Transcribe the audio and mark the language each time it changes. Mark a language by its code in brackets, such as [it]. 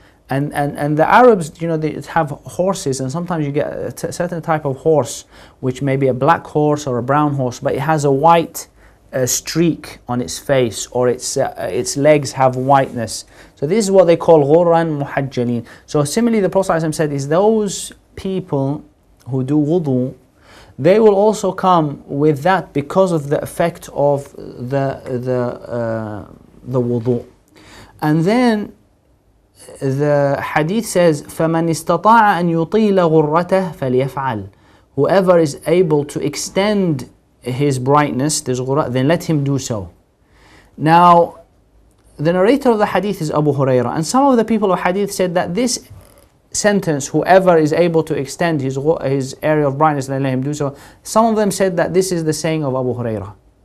[en] And the Arabs, they have horses, and sometimes you get a certain type of horse, which may be a black horse or a brown horse, but it has a white streak on its face, or its legs have whiteness. So this is what they call [ar] غُرًّا مُحَجَّلِينَ. [en] So similarly, the Prophet ﷺ said, is those people who do wudu, they will also come with that because of the effect of the wudu. And then the hadith says, [ar] فَمَنِ اسْتَطَاعَ أَنْ يُطِيلَ غُرَّتَهُ فَلْيَفْعَلْ. [en] Whoever is able to extend his brightness, then let him do so. Now, the narrator of the hadith is Abu Hurairah, and some of the people of hadith said that this sentence, whoever is able to extend his area of brightness, then let him do so, some of them said that this is the saying of Abu Hurairah.